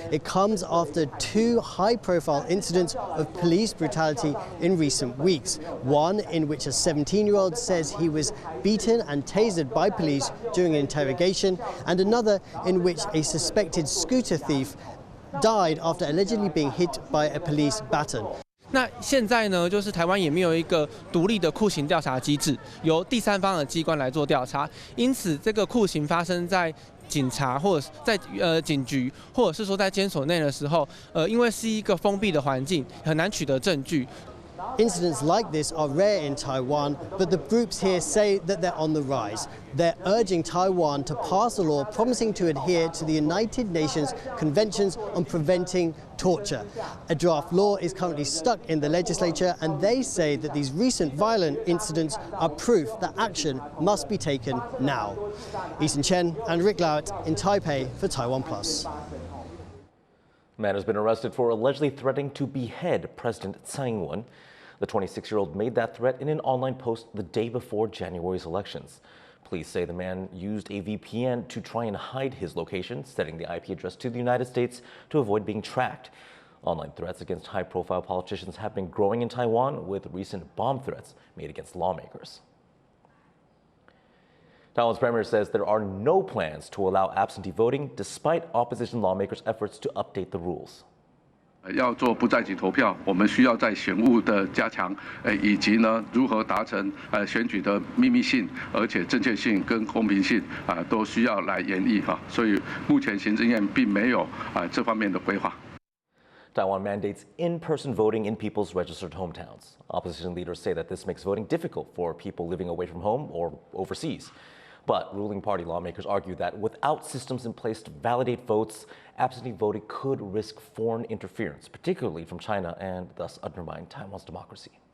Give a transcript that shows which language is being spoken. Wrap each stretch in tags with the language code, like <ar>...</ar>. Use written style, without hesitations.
<en>It comes after two high-profile incidents of police brutality in recent weeks. One in which a 17-year-old says he was beaten and tasered by police during an interrogation, and another in which a suspected scooter thief died after allegedly being hit by a police baton.</en> <zh>那现在呢，就是台湾也没有一个独立的酷刑调查机制，由第三方的机关来做调查，因此这个酷刑发生在警察或者在警局，或者是说在监所内的时候，因为是一个封闭的环境，很难取得证据。</zh> <en>Incidents like this are rare in Taiwan, but the groups here say that they're on the rise. They're urging Taiwan to pass a law promising to adhere to the United Nations Conventions on Preventing Torture. A draft law is currently stuck in the legislature, and they say that these recent violent incidents are proof that action must be taken now. Eason Chen and Rick Lowett in Taipei for TaiwanPlus. A man has been arrested for allegedly threatening to behead President Tsai Ing-wen. The 26-year-old made that threat in an online post the day before January's elections. Police say the man used a VPN to try and hide his location, setting the IP address to the United States to avoid being tracked. Online threats against high-profile politicians have been growing in Taiwan, with recent bomb threats made against lawmakers. Taiwan's premier says there are no plans to allow absentee voting, despite opposition lawmakers' efforts to update the rules.</en> <zh>要做不在籍投票，我们需要在选务的加强，以及呢如何达成选举的秘密性，而且正确性跟公平性都需要来研议哈。所以目前行政院并没有这方面的规划。</zh> <en>Taiwan mandates in-person voting in people's registered hometowns. Opposition leaders say that this makes voting difficult for people living away from home or overseas. But ruling party lawmakers argue that without systems in place to validate votes, absentee voting could risk foreign interference, particularly from China, and thus undermine Taiwan's democracy.</en>